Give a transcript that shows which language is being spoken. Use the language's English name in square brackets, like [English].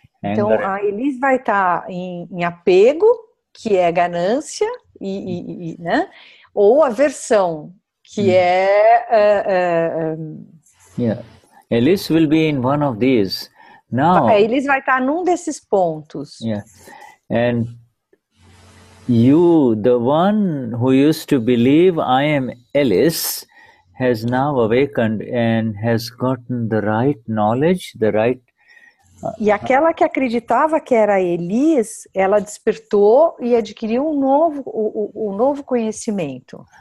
[Portuguese] Então a Elise vai estar em apego, que é ganância, né? Ou aversão, que é... [English] Yeah, Alice will be in one of these. Now, [Portuguese] a Elise vai estar num desses pontos. [English] Yeah, and you, the one who used to believe I am Alice, has now awakened and has gotten the right knowledge, the right [Portuguese] E aquela que acreditava que era a Elis, ela despertou e adquiriu um novo conhecimento.